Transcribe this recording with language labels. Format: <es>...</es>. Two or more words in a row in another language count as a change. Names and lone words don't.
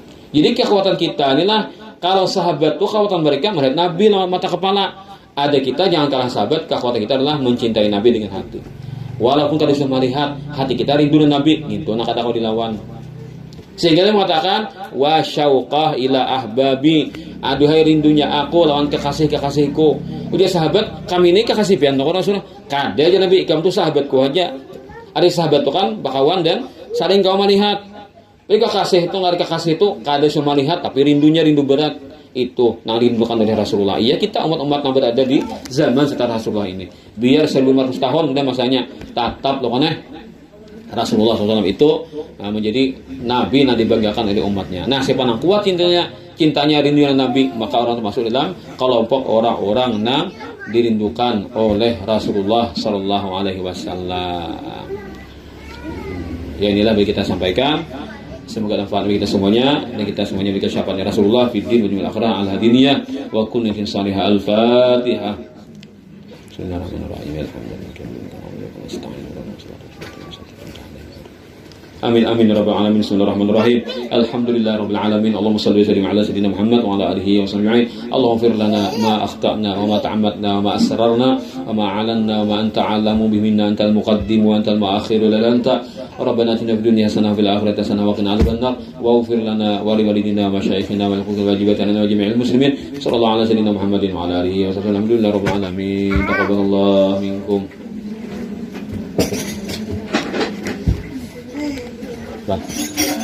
<id>Jadi kekuatan kita inilah kalau sahabat tuh kekuatan mereka melihat Nabi lewat mata kepala. Ada kita jangan kalah sahabat, kekuatan kita adalah mencintai Nabi dengan hati. Walaupun kita sudah melihat hati kita rindu dengan Nabi, gitu nak kata kau dilawan. Sehingga dia mengatakan</id> <ar>وا شوقاه إلى أحبابي,</ar> <id>aduhai rindunya aku lawan kekasih-kekasihku. Udah sahabat, kami ini kekasih pian Rasulullah. Kada aja Nabi, kamu tuh sahabatku aja. Ada sahabat tuh kan bakawan dan saling kau melihat. Jadi kekasih itu nggak ada kekasih itu kada cuma lihat tapi rindunya rindu berat itu nah dirindukan oleh Rasulullah. Iya kita umat-umat yang berada di zaman setelah Rasulullah ini. Biar 1500 tahun udah masanya tatap loh kan Rasulullah SAW itu menjadi nabi yang dibanggakan oleh umatnya. Nah, siapa yang kuat cintanya rindunya Nabi, maka orang termasuk dalam kelompok orang-orang yang dirindukan oleh Rasulullah</id> <ar>صلى الله عليه وسلم.</ar> <id>Ya inilah yang kita sampaikan. Semoga manfaat bagi kita semuanya dan kita semuanya berikan syafaatnya Rasulullah</id> <ar>في دين و دنيا آخرة الهدينية و كل من صالحة الفاتحة. بسم الله الرحمن الرحيم. آمين آمين يا رب العالمين. بسم الله الرحمن الرحيم. الحمد لله رب العالمين. اللهم صل وسلم على سيدنا محمد وعلى آله وصحبه. اللهم اغفر لنا ما أخطأنا وما تعمدنا وما أسررنا وما أعلنا وما أنت أعلم به منا أنت المقدم وأنت المؤخر لا أنت. ربنا آتنا في الدنيا حسنة وفي الآخرة حسنة وقنا عذاب النار. واغفر لنا ولوالدينا ولمشايخنا ولكل واجباتنا ولجميع المسلمين. صلى الله على سيدنا محمد وعلى آله وصحبه. الحمد لله رب العالمين. تقبل الله منكم.</ar> <en>Bye.</en>